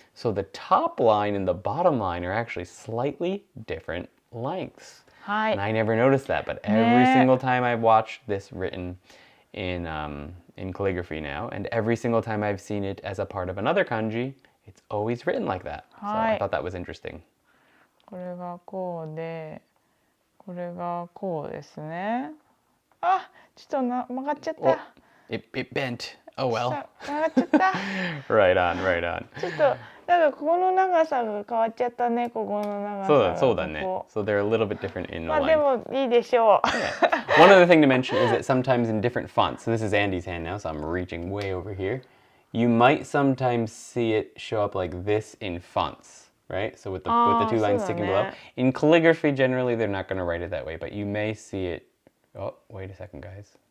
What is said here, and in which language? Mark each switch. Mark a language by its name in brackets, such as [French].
[English] So the top line and the bottom line are actually slightly different lengths. And I never noticed that, but every single time I've watched this written in calligraphy now, and every single time I've seen it as a part of another kanji, it's always written like that. So I thought that was interesting. [Japanese] これがこうで、これがこうですね。あ、ちょっと曲がっちゃった。 [English] It bent. Oh well. [Japanese] 曲がっちゃった。 [English] Right on, right on. [Japanese] ちょっとなんかここの長さが変わっちゃったね。ここの長さが。そうだね。 [English] So they're a little bit different in the line. [Japanese] まあでもいいでしょう。 [English] One other thing to mention is that sometimes in different fonts, so this is Andy's hand now, so I'm reaching way over here. You might sometimes see it show up like this in fonts, right? So with the 2 lines sticking below. In calligraphy, generally, they're not going to write it that way, but you may see it. Oh, wait a second, guys.